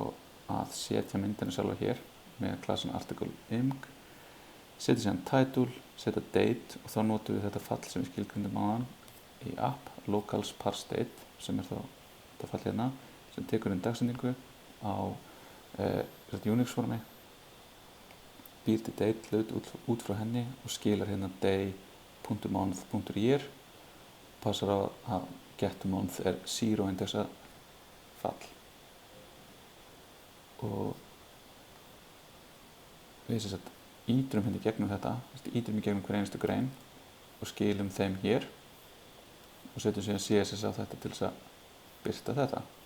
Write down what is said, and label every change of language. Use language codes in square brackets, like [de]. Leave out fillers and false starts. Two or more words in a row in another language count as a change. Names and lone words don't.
[is] þá að setja myndina sjálfa hér með klassan article img, setja síðan title, setja date og þá notum við þetta fall sem við skilgrindum áðan í app, locals parse date, sem er þá þetta fall hérna, sem tekur dagsendingu á Unix formi, býr til date hlut út frá henni og skilar hérna day.month.year, passar á að getMonth er 0 indexa fall. Og við sem sagt ítrum hérna í gegnum þetta, ítrum í gegnum hver einustu grein og skilum þeim hér og setjum síðan CSS á þetta til þess að birta þetta.